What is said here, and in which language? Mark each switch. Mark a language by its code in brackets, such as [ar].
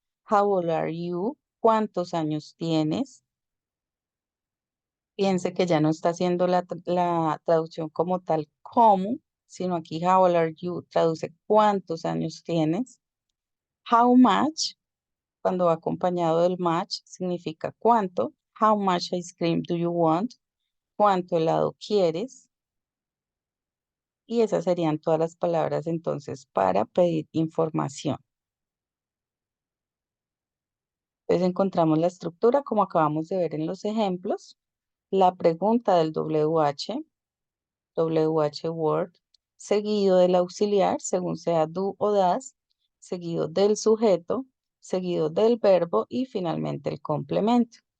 [en] How old are you? [es] ¿Cuántos años tienes? Piense que ya no está haciendo la traducción como tal como, sino aquí [en] how old are you [es] traduce cuántos años tienes. How much, cuando va acompañado del much, significa cuánto. [en] How much ice cream do you want? [es] ¿Cuánto helado quieres? Y esas serían todas las palabras entonces para pedir información. Entonces encontramos la estructura como acabamos de ver en los ejemplos, la pregunta del WH word, seguido del auxiliar, según sea do o das, seguido del sujeto, seguido del verbo y finalmente el complemento.